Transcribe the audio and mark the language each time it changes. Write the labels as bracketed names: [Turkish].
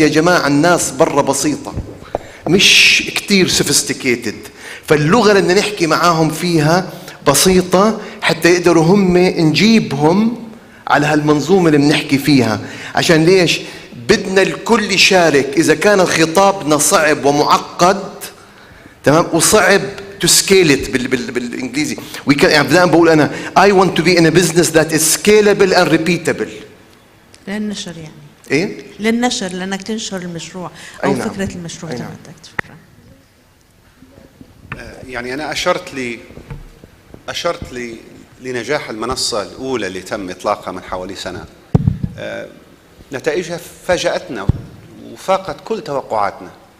[Arabic] يا جماعه الناس برا بسيطه مش كتير سوفيستيكيتد، فاللغه اللي بدنا نحكي معاهم فيها بسيطه حتى يقدروا هم نجيبهم على هالمنظومه اللي بنحكي فيها. عشان ليش بدنا الكل يشارك؟ اذا كان خطابنا صعب ومعقد تمام وصعب [English] to scale it [Arabic] بالإنجليزي. يعني دائما بقول أنا [English] I want to be in a business that is scalable and repeatable. [Arabic] للنشر يعني. إيه؟ للنشر، لأنك تنشر المشروع أو نعم. فكرة المشروع تبعتك. شكرا. يعني أنا أشرت لنجاح المنصة الأولى اللي تم إطلاقها من حوالي سنة. نتائجها فاجأتنا وفاقت كل توقعاتنا.